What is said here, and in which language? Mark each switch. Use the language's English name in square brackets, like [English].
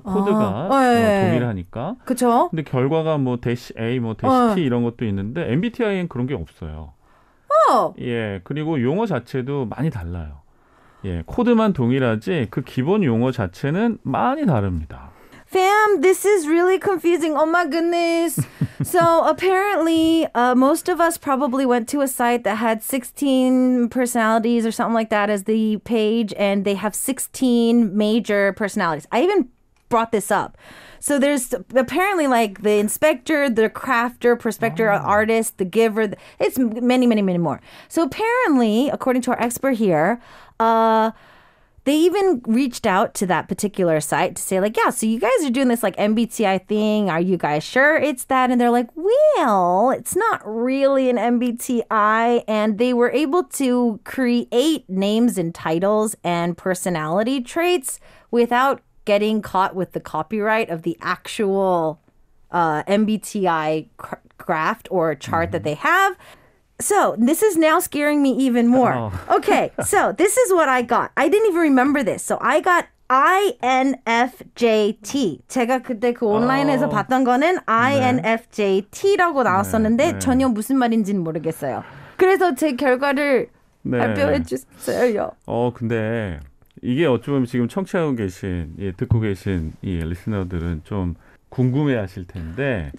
[Korean] 코드가 동일하니까. 그렇죠. 근데 결과가 뭐 -A, 뭐 -T 이런 것도 있는데 MBTI엔 그런 게 없어요. 예, 그리고 용어 자체도 많이 달라요. 예, 코드만 동일하지 그 기본 용어 자체는 많이 다릅니다. [English] Fam, this is really confusing. Oh my goodness. So apparently, most of us probably went to a site that had 16 personalities or something like that as the page, and they have 16 major personalities. I even brought this up. So there's apparently like the inspector, the crafter, prospector, artist, the giver. It's many, many, many more. So apparently, according to our expert here, they even reached out to that particular site to say like, yeah, so you guys are doing this like MBTI thing. Are you guys sure it's that? And they're like, well, it's not really an MBTI. And they were able to create names and titles and personality traits without getting caught with the copyright of the actual MBTI craft or chart that they have. So this is now scaring me even more. Okay, so this is what I got. I didn't even remember this. So I got INFJT. [Korean] 제가 그때 그 온라인에서 봤던 거는 INFJT라고 나왔었는데 네. 전혀 무슨 말인지는 모르겠어요. 그래서 제 결과를 발표해 주세요. 근데 이게 어쩌면 지금 청취하고 계신, 듣고 계신 이 리스너들은 좀 궁금해하실 텐데